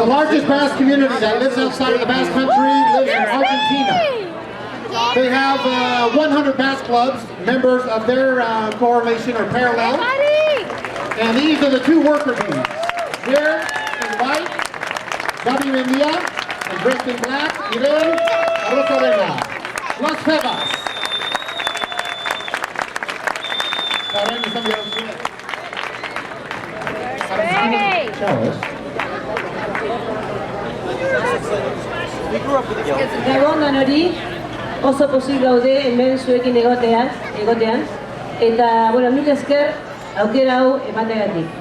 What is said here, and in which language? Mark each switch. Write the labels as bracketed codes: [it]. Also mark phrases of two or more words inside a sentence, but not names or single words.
[en] The largest Basque community that lives outside of the Basque Country lives in Argentina. They have 100 Basque clubs, members of their correlation or parallel. And these are the two worker bees. Here in white, Gabi Mendia, and dressed in black, Irene Arroza. Las Vegas. [eu] Gabon hori oso pozik gaude hemen zuekin egotean, eta, bueno, mil esker aukera hau emateagatik.